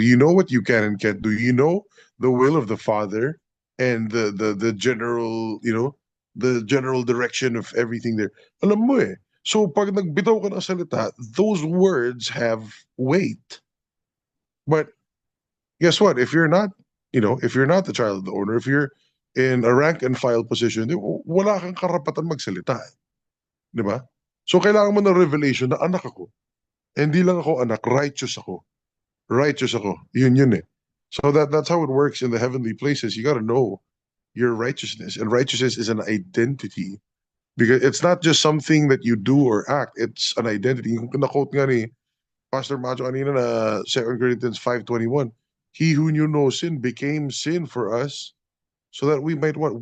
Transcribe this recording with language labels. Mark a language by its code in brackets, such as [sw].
[en] You know what you can and can't do. You know the will of the father and the general, the general direction of everything there. [tl] Alam mo eh. So pag nagbitaw ka ng salita, [en] those words have weight. But guess what? If you're not, if you're not the child of the owner, if you're in a rank and file position, [tl] wala kang karapatan magsalita. Di ba? So kailangan mo ng revelation na anak ako. [en] Hindi lang ako anak, righteous ako. [tl] Righteous ako. Yun eh. [en] So that's how it works in the heavenly places. You got to know your righteousness. And righteousness is an identity. Because it's not just something that you do or act. It's an identity. Kung na-quote nga ni Pastor Macho kanina na 2 Corinthians 5:21, he who knew no sin became sin for us so that we might what?